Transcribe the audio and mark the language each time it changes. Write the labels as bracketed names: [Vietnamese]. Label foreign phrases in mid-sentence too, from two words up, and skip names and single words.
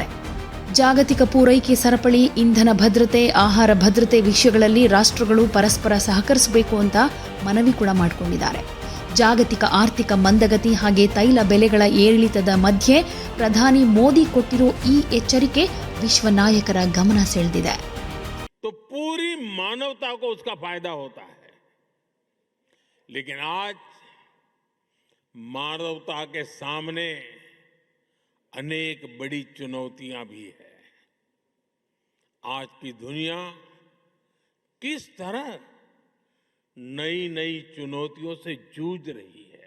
[Kannada] ಜಾಗತಿಕ ಪೂರೈಕೆ ಸರಪಳಿ, ಇಂಧನ ಭದ್ರತೆ, ಆಹಾರ ಭದ್ರತೆ ವಿಷಯಗಳಲ್ಲಿ ರಾಷ್ಟ್ರಗಳು ಪರಸ್ಪರ ಸಹಕರಿಸಬೇಕು ಅಂತ ಮನವಿ ಕೂಡ ಮಾಡಿಕೊಂಡಿದ್ದಾರೆ. ಜಾಗತಿಕ ಆರ್ಥಿಕ ಮಂದಗತಿ ಹಾಗೆ ತೈಲ ಬೆಲೆಗಳ ಏರಿಳಿತದ ಮಧ್ಯೆ ಪ್ರಧಾನಿ ಮೋದಿ ಕೊಟ್ಟಿರೋ ಈ ಎಚ್ಚರಿಕೆ ವಿಶ್ವ ನಾಯಕರ ಗಮನ ಸೆಳೆದಿದೆ. [Hindi] तो पूरी मानवता को उसका फायदा होता है, लेकिन आज मानवता के सामने अनेक बड़ी चुनौतियां भी है. आज की दुनिया किस तरह नई नई चुनौतियों से जूझ रही है.